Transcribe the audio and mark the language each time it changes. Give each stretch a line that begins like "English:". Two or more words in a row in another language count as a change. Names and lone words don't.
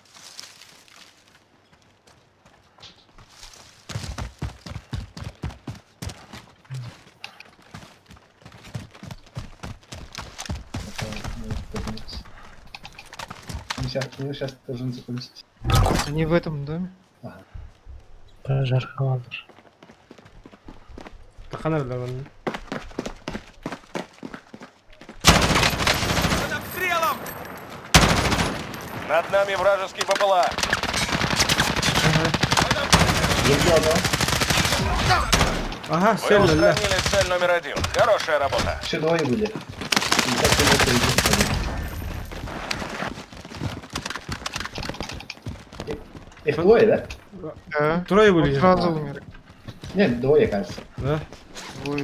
Russian: Ну, сейчас должен закончить. Они в этом доме? Прожарка, ладно.
Turkish: Тахан nerede lan?
Russian: Над нами вражеский БПЛА. Еще одно. Aha, Вы
Turkish: sen lan.
Russian: устранили цель номер 1. Хорошая работа. Еще двое были. И так ты вот их двое, да? Да.
Ukrainian: Троє
Russian: Он
Ukrainian: були.
Russian: сразу умер. Нет, двое, кажется. Да? Будет.